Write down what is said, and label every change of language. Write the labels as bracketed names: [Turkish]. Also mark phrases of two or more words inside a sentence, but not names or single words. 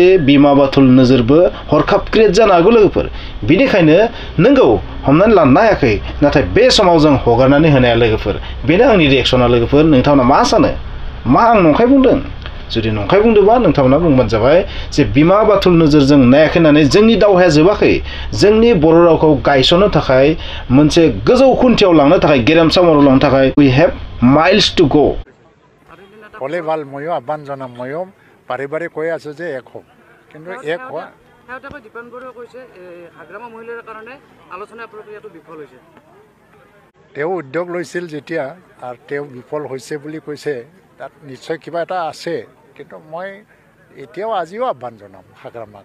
[Bodo] बिमा बाथुल नोजोरबो हरखाब क्रिएट जानो हागौ लोगोफोर बेनिखायनो नंगौ हमनानै लानो हायाखै नाथाय बे समाव जों हगारनानै होनाया लोगोफोर बेनो आंनि रिएक्सना लोगोफोर नोंथांमोना मा सानो मा आं नंखाय बुंदों जुदि नंखाय बुंदोंबा नोंथांमोना बुंबानो जाबाय जे बिमा बाथुल नोजोरजों नायाखै होननानै जोंनि दावहाया जोबाखै जोंनि बर' रावखौ गायसननो थाखाय मोनसे गोजौ खुन्थियाव लांनो थाखाय गेरेमसा महराव लांनो थाखाय [English] we have miles to go [Assamese] হলে ভাল ময়ো আহ্বান জনাম ময়ো বাৰে বাৰে কৈ আছোঁ যে এক হওক কিন্তু এক হোৱা দীপান বৰুৱাই কৈছে হাগ্ৰামা মহিলাৰ কাৰণে আলোচনা প্ৰক্ৰিয়াটো বিফল হৈছে তেওঁ উদ্যোগ লৈছিল যেতিয়া আৰু তেওঁ বিফল হৈছে বুলি কৈছে তাত নিশ্চয় কিবা এটা আছে কিন্তু মই এতিয়াও আজিও আহ্বান জনাম হাগ্ৰামাক